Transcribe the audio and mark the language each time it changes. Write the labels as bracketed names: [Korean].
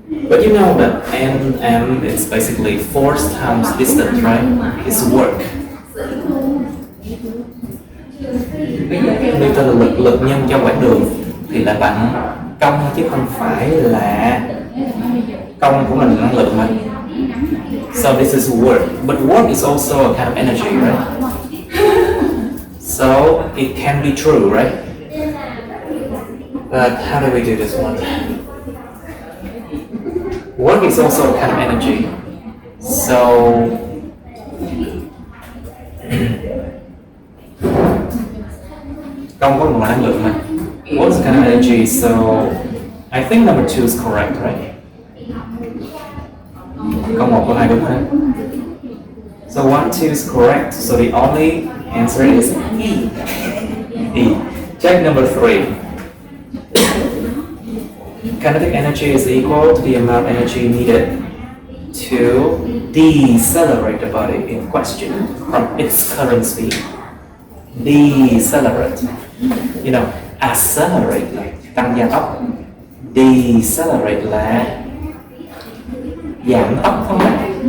[English] But you know that Nm is basically force times distance, right? It's work. [Vietnamese] Newton là lực nhân cho quãng đường thì là bằng công chứ không phải là công cũng là năng lượng mà. [English] So this is work, but work is also a kind of energy, right? So it can be true, right? But how do we do this one? Work is also a kind of energy. [Vietnamese] So công có một năng lượng mà. [English] Work is a kind of energy, so I think number 2 is correct, right? [Vietnamese] Câu 1, câu 2 đúng rồi. [English] So 1, 2 is correct. So the only answer is E. E. Check number 3. Kinetic energy is equal to the amount of energy needed to decelerate the body in question from its current speed. Decelerate. You know, [Vietnamese] accelerate là tăng gia tốc. Decelerate là giảm tốc không ạ?